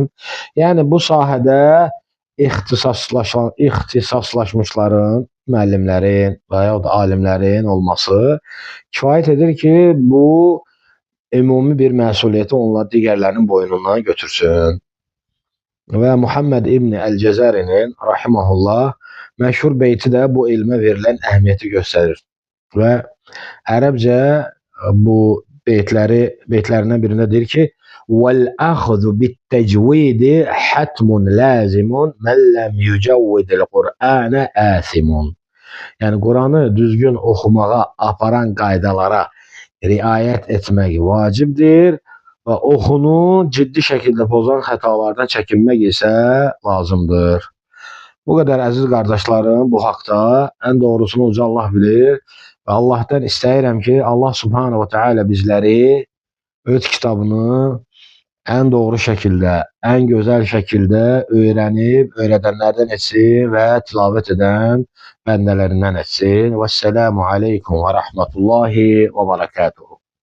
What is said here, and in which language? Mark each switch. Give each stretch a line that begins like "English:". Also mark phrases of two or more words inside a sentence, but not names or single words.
Azerbaijani: Yəni bu sahədə ixtisaslaşmışların, müəllimlərin və ya da alimlərin olması kifayət edir ki, bu ümumi bir məsuliyyəti onlar digərlərinin boynundan götürsün. Və Muhammed İbn Əl-Cəzərinin rahiməhullah məşhur beyti də bu elmə verilən əhəmiyyəti göstərir. Və ərəbcə bu beytlərindən birində deyir ki,
Arabic: وَالْأَخْذُ بِالتَّجْوِيدِ حَتْمٌ لَازِمٌ مَنْ لَمْ يُجَوِّدِ الْقُرْآنَ آثِمٌ.
Azerbaijani: Yəni, Quranı düzgün oxumağa aparan qaydalara riayət etmək vacibdir və oxunu ciddi şəkildə pozan xətalardan çəkinmək isə lazımdır. Bu qədər əziz qardaşlarım, bu haqda ən doğrusunu uca Allah bilir və Allahdan istəyirəm ki, Allah
Arabic: سبحانه وتعالى
Azerbaijani: bizləri öz kitabını ən doğru şəkildə, ən gözəl şəkildə öyrənib, öyrədənlərdən etsin və tilavət edən bəndələrindən etsin.
Arabic: والسلام عليكم ورحمة الله وبركاته.